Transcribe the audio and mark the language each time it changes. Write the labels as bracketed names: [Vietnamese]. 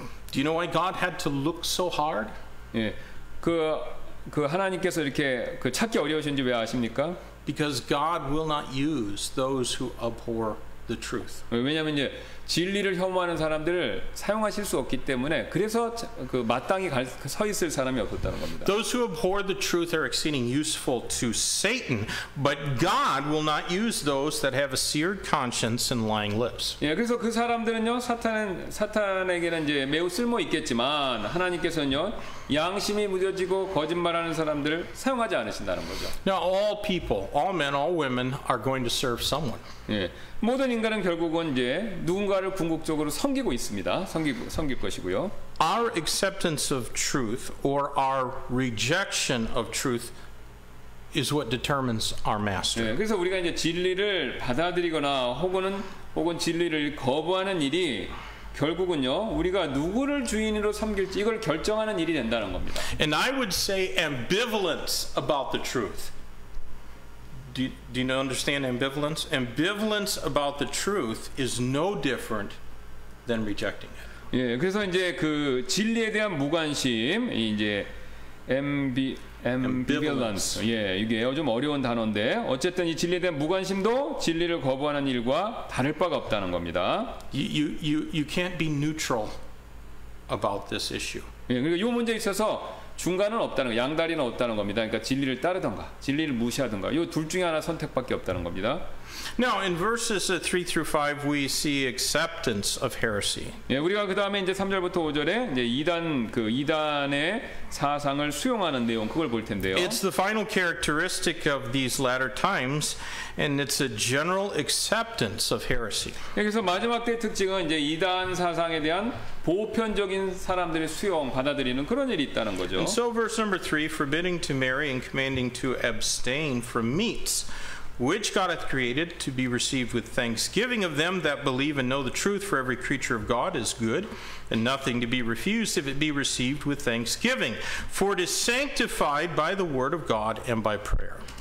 [English] Do you know why God had to look so hard? [Korean] 예, 그 하나님께서 이렇게 찾기 어려우신지 왜 아십니까? [English] Because God will not use those who abhor the truth. [Korean] 왜냐하면 이제 진리를 혐오하는 사람들을 사용하실 수 없기 때문에 그래서 그 마땅히 서 있을 사람이 없었다는 겁니다. [English] Those who abhor the truth are exceeding useful to Satan, but God will not use those that have a seared conscience and lying lips. [Korean] 예, 그래서 그 사람들은요 사탄에게는 이제 매우 쓸모 있겠지만 하나님께서는요 양심이 무뎌지고 거짓말하는 사람들을 사용하지 않으신다는 거죠. [English] Now, all people, all men, all women are going to serve someone. [Korean] 예, 모든 인간은 결국은 이제 누군가를 궁극적으로 섬기고 있습니다. 섬길 것이고요. [English] Our acceptance of truth or our rejection of truth is what determines our master. [Korean] 예, 그래서 우리가 이제 진리를 받아들이거나 혹은 진리를 거부하는 일이 결국은요 우리가 누구를 주인으로 섬길지 이걸 결정하는 일이 된다는 겁니다. [English] And I would say ambivalence about the truth. Do you understand ambivalence? Ambivalence about the truth is no different than rejecting it. [Korean] 예, 그래서 이제 그 진리에 대한 무관심, 이제 ambivalence. 예, 이게 좀 어려운 단어인데 어쨌든 이 진리에 대한 무관심도 진리를 거부하는 일과 다를 바가 없다는 겁니다. [English] You can't be neutral about this issue. [Korean] 예, 그러니까 이 문제에 있어서 중간은 없다는 거, 양다리는 없다는 겁니다. 그러니까 진리를 따르던가, 진리를 무시하던가, 이 둘 중에 하나 선택밖에 없다는 겁니다. [English] Now, in verses 3 through 5, we see acceptance of heresy. [Korean] 예, 우리가 그 다음에 이제 3절부터 5절에 이제 이단의 사상을 수용하는 내용, 그걸 볼 텐데요. [English] It's the final characteristic of these latter times, and it's a general acceptance of heresy. [Korean] 여기서 마지막 때의 특징은 이제 이단 사상에 대한 보편적인 사람들의 수용, 받아들이는 그런 일이 있다는 거죠. [English] And so, verse number 3, forbidding to marry and commanding to abstain from meats, which God hath created to be received with thanksgiving of them that believe and know the truth, for every creature of God is good, and nothing to be refused if it be received with thanksgiving. For it is sanctified by the word of God and by prayer.